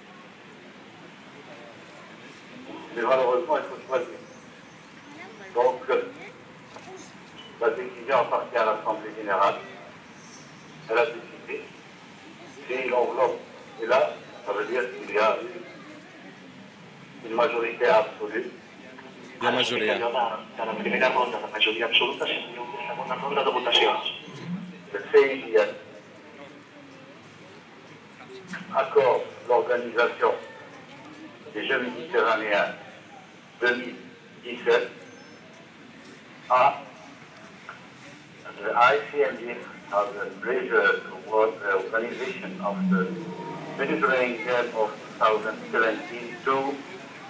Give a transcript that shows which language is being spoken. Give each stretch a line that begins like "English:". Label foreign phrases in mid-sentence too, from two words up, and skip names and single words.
French: Mais malheureusement, il faut choisir. Donc, la décision appartient à l'Assemblée générale. Elle a décidé. Si l'enveloppe est là, ça veut dire qu'il y a une majorité absolue.
Catalan: La majoria. De la primera ronda de majoria absoluta, si hi ha una segona ronda de votacions.
French: Le CIGN accorde l'organisation des Jeux méditerranéens 2017 à
English: the ICMG as a pleasure toward the organization of the Mediterranean Game of 2017 to